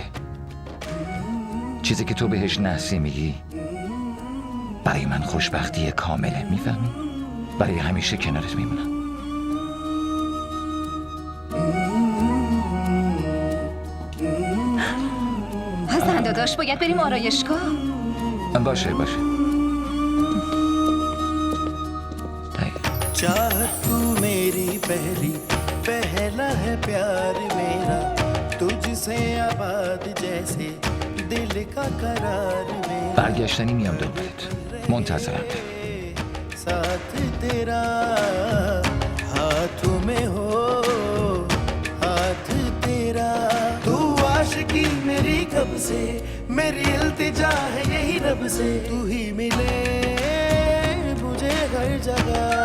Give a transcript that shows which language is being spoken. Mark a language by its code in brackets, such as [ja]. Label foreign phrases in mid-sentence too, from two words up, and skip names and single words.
[fa] چیزی که تو بهش نحسی میگی برای من خوشبختی کامله، میفهمی؟ برای همیشه کنارت میمونم. حسن داداش باید بریم آرایشگاه. باشه باشه. [hi] चाहत तू मेरी पहली, पहला है प्यार मेरा, तुझसे आबाद जैसे दिल का करार मेरा, [fa] برگشتنی میام دنبالت. منتظرم. [hi] साथ तेरा, हाथों में हो हाथ तेरा। तू आशिकी मेरी कब से, मेरी इल्तिजा है यही रब से, तू ही मिले मुझे हर जगह।